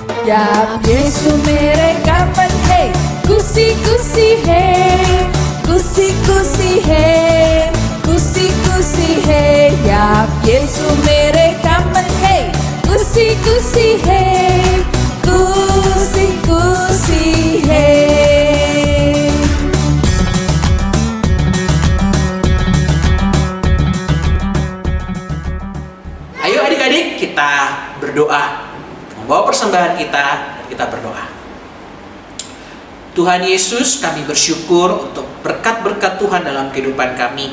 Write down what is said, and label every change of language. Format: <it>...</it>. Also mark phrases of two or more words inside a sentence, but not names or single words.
<hi>जब यीशु मेरे कामन है, खुशी खुशी है, खुशी खुशी है, खुशी खुशी है। जब यीशु मेरे कामन है, खुशी खुशी है, खुशी खुशी है।</hi> <id>Ayo adik-adik, kita berdoa, membawa persembahan kita, dan kita berdoa. Tuhan Yesus, kami bersyukur untuk berkat-berkat Tuhan dalam kehidupan kami.</id>